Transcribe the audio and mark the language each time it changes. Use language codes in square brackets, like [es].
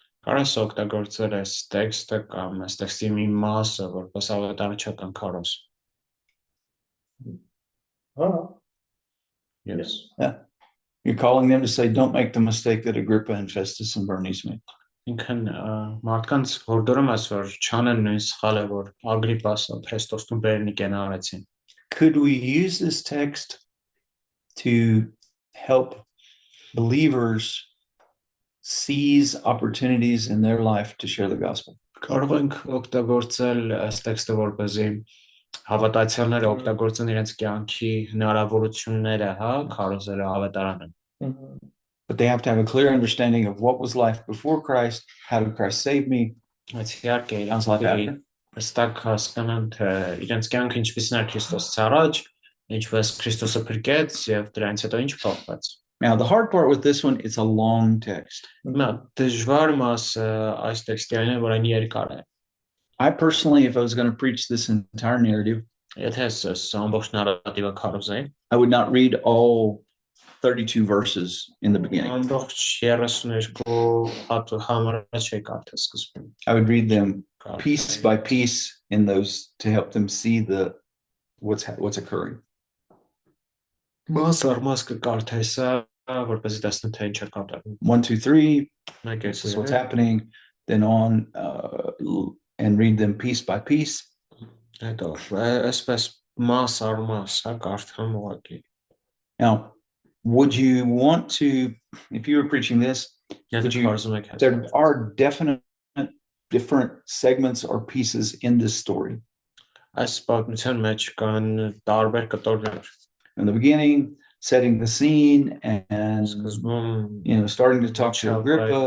[hy] Կարես օգտագործել այս տեքստը կամ այս տեքստի մի մասը որպես ավետարանչական քարոզ։ [en] Yes. Yeah. You're calling them to say, don't make the mistake that Agrippa and Festus and Bernice made. [hy] Ինքն մարդկանց հորդորում ես, որ չանեն նույն սխալը, որ Ագրիպասը, Ֆեստոսն ու Բերնիկեն արեցին։ [en] Could we use this text to help believers seize opportunities in their life to share the gospel? [hy] Կարող ենք օգտագործել այս տեքստը, որպեսզի հավատացյալները օգտագործեն իրենց կյանքի հնարավորությունները, հա, քարոզերը ավետարանը։ [en] But they have to have a clear understanding of what was life before Christ, how did Christ save me, [hy] Այս իհարկե [en] how's life after. [hy] հստակ հասկանան, թե իրենց կյանքը ինչպիսին էր Քրիստոսից առաջ, ինչպես Քրիստոսը փրկեց եւ դրանից հետո ինչ փոխվեց։ [en] Now, the hard part with this one, it's a long text. [hy] Նա դժվար մասը այս տեքստի այն է, որ այն երկար է։ [en] I personally, if I was going to preach this entire narrative, [hy] Եթե ամբողջ նարատիվը քարոզեի, [en] I would not read all 32 verses in the beginning. [hy] ամբողջ 32 հատու համարը չի կարդա սկզբում։ [en] I would read them piece by piece in those to help them see what's occurring. [hy] Մաս առ մաս կկարդայի սա, որպեսզի տեսնեն թե ինչ է կատարվում։ [en] 1, 2, 3, Like this is what's happening, then on and read them piece by piece. [hy] Հետո այսպես մաս առ մաս կարդամ ուղղակի։ [en] Now, would you want to, if you were preaching this, [hy] Եթե [en] you- [hy] քարոզում եք [en] there are definite different segments or pieces in this story. [hy] այս պատմության մեջ կան տարբեր կտորներ։ [en] In the beginning, setting the scene and [hy] Սկզբում [en] starting to talk to Agrippa,